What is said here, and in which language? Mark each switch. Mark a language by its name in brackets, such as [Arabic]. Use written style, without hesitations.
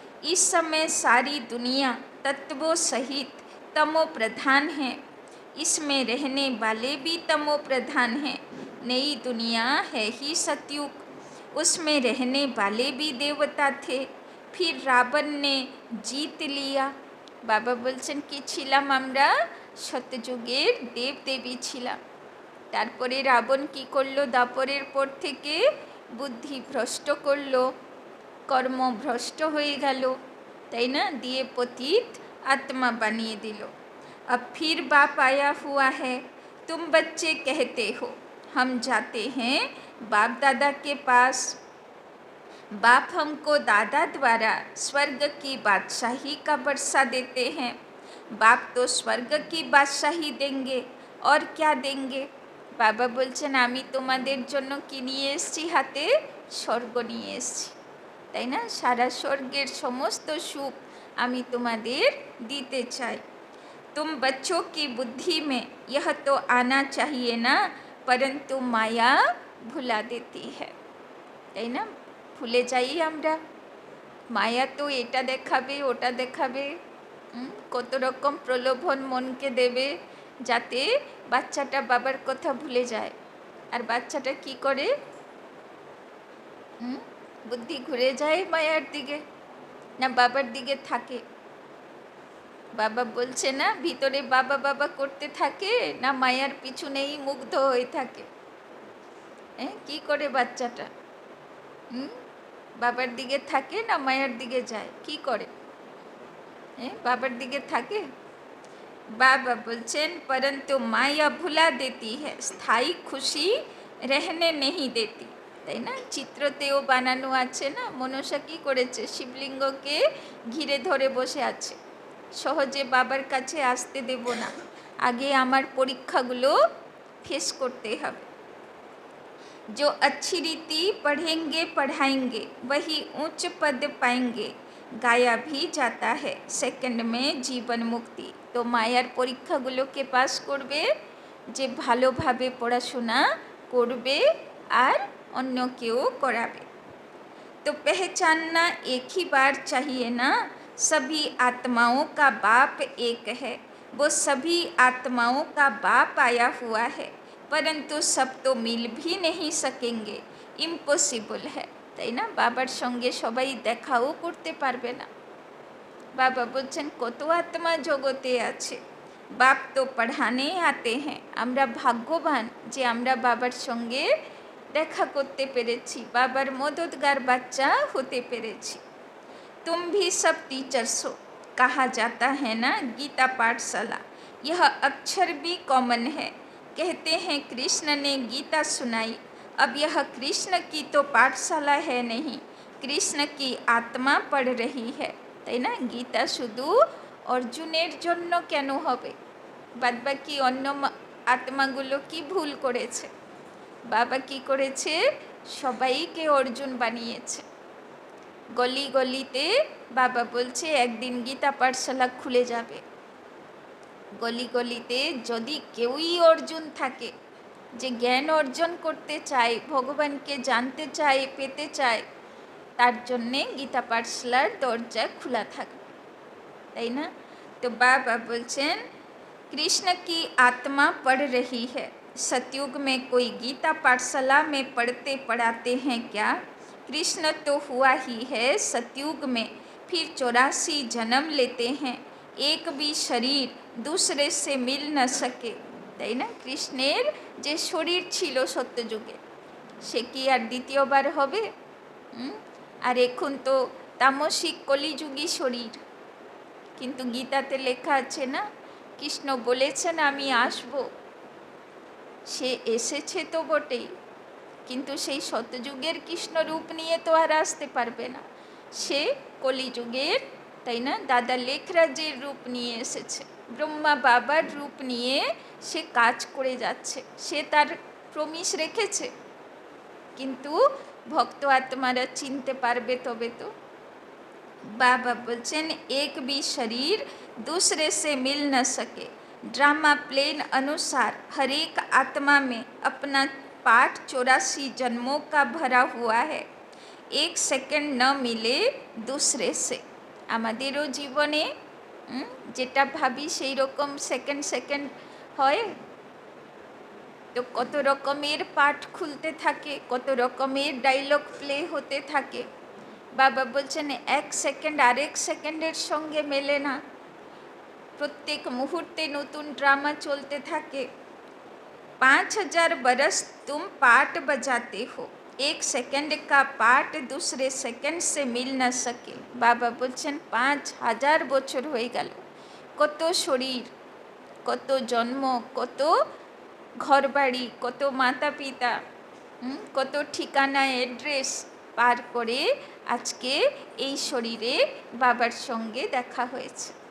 [Hindi] इस समय सारी दुनिया तत्वों सहित तमो प्रधान है, इसमें रहने वाले भी तमो प्रधान हैं। नई दुनिया है ही सतयुग, उसमें रहने वाले भी देवता थे, फिर रावण ने जीत लिया। [Bangla] बाबा बोलছেন কি ছিলাম আমরা? সত্যযুগের দেবদেবী ছিলাম। তারপরে রাবণ কি করলো? দাপরের পর থেকে বুদ্ধি ভ্রষ্ট করলো, কর্ম ভ্রষ্ট হয়ে গেল, তাই না? দিয়ে পতিত আত্মা বানিয়ে দিল। [Hindi] अब फिर बाप आया हुआ है, तुम बच्चे कहते हो हम जाते हैं बाप दादा के पास। बाप हमको दादा द्वारा स्वर्ग की बादशाही का वर्षा देते हैं। बाप तो स्वर्ग की बादशाही देंगे, और क्या देंगे। [Bangla] বাবা বলছেন আমি তোমাদের জন্য কি নিয়ে এসেছি হাতে? স্বর্গ নিয়ে এসেছি, তাই না? সারা স্বর্গের সমস্ত সুখ আমি তোমাদের দিতে চাই। [Hindi] तुम बच्चों की बुद्धि में यह तो आना चाहिए ना, परंतु माया भुला देती है, [Bangla] তাই না? ভুলে যাই আমরা। মায়া তো এটা দেখাবে, ওটা দেখাবে, কত রকম প্রলোভন মনকে দেবে, যাতে বাচ্চাটা বাবার কথা ভুলে যায়। আর বাচ্চাটা কি করে? বুদ্ধি ঘুরে যায় মায়ার দিকে, না বাবার দিকে থাকে? বাবা বলছে না, ভিতরে বাবা বাবা করতে থাকে, না মায়ার পিছনেই মুগ্ধ হয়ে থাকে? কি করে বাচ্চাটা? বাবার দিকে থাকে না মায়ার দিকে যায়? কি করে? বাবার দিকে থাকে। বাবা বলছেন [Hindi] परंतु माया भुला देती है, स्थायी खुशी रहने नहीं देती, [Bangla] তাই না? চিত্রতেও বানানো আছে না, মনসা কি করেছে? শিবলিঙ্গকে ঘিরে ধরে বসে আছে। সহজে বাবার কাছে আসতে দেব না, আগে আমার পরীক্ষাগুলো ফেস করতে হবে। [Hindi] जो अच्छी रीति पढ़ेंगे पढ़ाएंगे वही ऊंच पद पाएंगे, गाया भी जाता है सेकंड में जीवन मुक्ति। [Bangla] तो মায়ার পরীক্ষাগুলোকে পাস করবে যে ভালোভাবে পড়াশোনা করবে আর অন্যকেও করাবে। [Hindi] तो पहचानना एक ही बार चाहिए ना, सभी आत्माओं का बाप एक है, वो सभी आत्माओं का बाप आया हुआ है, परंतु सब तो मिल भी नहीं सकेंगे, इम्पॉसिबल है, [Bangla] তাই না? বাবার সঙ্গে সবাই দেখাও করতে পারবে না। বাবা বলছেন কত আত্মা জগতে আছে, বাপ তো পড়ানে আতে হ্যাঁ। আমরা ভাগ্যবান যে আমরা বাবার সঙ্গে দেখা করতে পেরেছি, বাবার মদতগার বাচ্চা হতে পেরেছি। [Hindi] तुम भी सब टीचर्स हो, कहा जाता है ना गीता पाठशाला, यह अक्षर भी कॉमन है। कहते हैं कृष्ण ने गीता सुनाई, अब यह कृष्ण की तो पाठशाला है नहीं, कृष्ण की आत्मा पढ़ रही है, [Bangla] তাই না? গীতা শুধু অর্জুনের জন্য কেন হবে? বাদবাকি অন্য আত্মাগুলো কি ভুল করেছে? বাবা কি করেছে? সবাইকে অর্জুন বানিয়েছে। গলি গলিতে বাবা বলছে একদিন গীতা পাঠশালা খুলে যাবে। গলি গলিতে যদি কেউই অর্জুন থাকে, যে জ্ঞান অর্জন করতে চায়, ভগবানকে জানতে চায়, পেতে চায়, তার জন্যে গীতা পাঠশালার দরজা খোলা থাকবে, তাই না? তো বাবা বলছেন [Hindi] कृष्ण की आत्मा पढ़ रही है, सतयुग में कोई गीता पाठशाला में पढ़ते पढ़ाते हैं क्या? कृष्ण तो हुआ ही है सतयुग में, फिर 84 जन्म लेते हैं, एक भी शरीर दूसरे से मिल न सके, [Bangla] তাই না? কৃষ্ণের যে শরীর ছিল সত্যযুগে, সে কি আর দ্বিতীয়বার হবে? আর এখন তো তামসিক কলিযুগী শরীর। কিন্তু গীতাতে লেখা আছে না, কৃষ্ণ বলেছেন আমি আসব, সে এসেছে তো বটেই, কিন্তু সেই সত্যযুগের কৃষ্ণ রূপ নিয়ে তো আর আসতে পারবে না, সে কলিযুগের, তাই না, দাদা লেখরাজের রূপ নিয়ে এসেছে, ব্রহ্মা বাবার রূপ নিয়ে সে কাজ করে যাচ্ছে, সে তার প্রমিস রেখেছে। কিন্তু ভক্ত আত্মারা চিনতে পারবে তবে তো। बाबा बोलचन [Hindi] एक भी शरीर दूसरे से मिल न सके, ड्रामा प्लेन अनुसार हर एक आत्मा में अपना पाठ 84 जन्मों का भरा हुआ है, एक सेकंड न मिले दूसरे से। [Bangla] আমাদেরও জীবনে যেটা ভাবি সেই রকম সেকেন্ড সেকেন্ড হয়, তো কত রকমের পাঠ খুলতে থাকে, কত রকমের ডায়লগ প্লে হতে থাকে। বাবা বলছেন এক সেকেন্ড আরেক সেকেন্ডের সঙ্গে মেলে না, প্রত্যেক মুহূর্তে নতুন ড্রামা চলতে থাকে। [Hindi] 5000 बरस तुम पाठ बजाते हो, एक सेकंड का पाठ दूसरे सेकंड से मिल न सके। [Bangla] বাবা বলছেন 5000 বছর হয়ে গেল, কত শরীর, কত জন্ম, কত ঘরবাড়ি, কত মাতা পিতা, কত ঠিকানা অ্যাড্রেস পার করে আজকে এই শরীরে বাবার সঙ্গে দেখা হয়েছে।